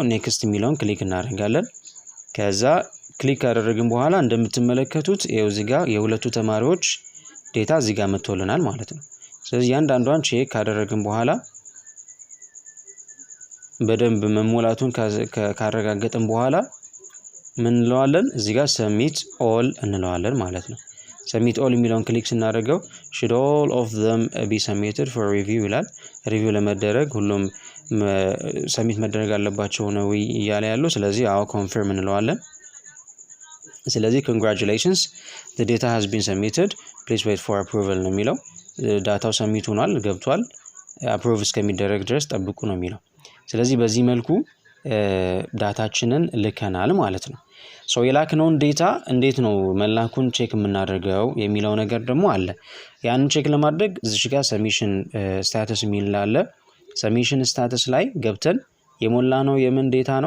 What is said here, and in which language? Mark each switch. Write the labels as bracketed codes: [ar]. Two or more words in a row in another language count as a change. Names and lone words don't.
[am] ኔክስት የሚለውን ክሊክ እናደርጋለን። ከዛ ክሊክ ካደረግን በኋላ እንደምትመለከቱት ይኸው እዚህ ጋር የሁለቱ ተማሪዎች ዴታ እዚህ ጋር መጥቶልናል ማለት ነው። ስለዚህ አንዳንዷን ቼክ ካደረግን በኋላ በደንብ መሞላቱን ካረጋገጥን በኋላ ምን እንለዋለን? እዚህ ጋር [en] submit all [am] እንለዋለን ማለት ነው። [en] submit all [am] የሚለውን ክሊክ ስናደርገው [en] should all of them be submitted for review [am] ይላል። ሪቪው ለመደረግ ሁሉም ሰሚት መደረግ አለባቸው ነው እያለ ያለው። ስለዚህ አዎ ኮንፈርም እንለዋለን። ስለዚህ [en] congratulations the data has been submitted please wait for approval [am] ነው የሚለው። ዳታው ሰሚት ሆኗል ገብቷል፣ አፕሩቭ እስከሚደረግ ድረስ ጠብቁ ነው የሚለው። ስለዚህ በዚህ መልኩ ዳታችንን ልከናል ማለት ነው። ሶ የላክነውን ዴታ እንዴት ነው መላኩን ቼክ የምናደርገው የሚለው ነገር ደግሞ አለ። ያንን ቼክ ለማድረግ እዚህ ጋር [en] submission status [am] የሚል አለ። [en] submission status [am] ላይ ገብተን የሞላነው የምን ዴታ ነው?